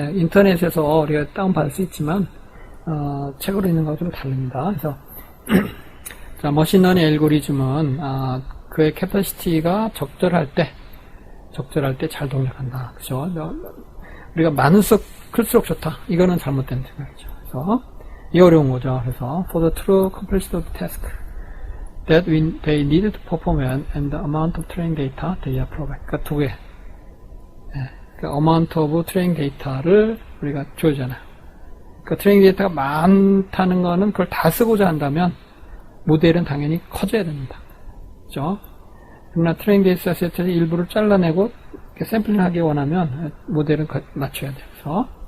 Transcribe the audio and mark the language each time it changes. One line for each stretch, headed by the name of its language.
Korean: 인터넷에서 우리가 다운받을 수 있지만, 책으로 있는 거와 좀 다릅니다. 그래서, 자, 머신러닝 알고리즘은, 그의 캐퍼시티가 적절할 때 잘 동작한다. 그죠? 우리가 많을수록 클수록 좋다. 이거는 잘못된 생각이죠. 그래서, 이 어려운 거죠. 그래서,
English: for the true complexity of the task that they need to perform and the amount of training data they are provide.
Korean: 그러니까 두 개.
English: 그 amount of training data를
Korean: 우리가 줘야잖아요. 그 트레이닝 데이터가 많다는 거는 그걸 다 쓰고자 한다면 모델은 당연히 커져야 됩니다. 그죠? 그러나 트레이닝 데이터 세트의 일부를 잘라내고 샘플링 하기 원하면 모델은 맞춰야 돼요.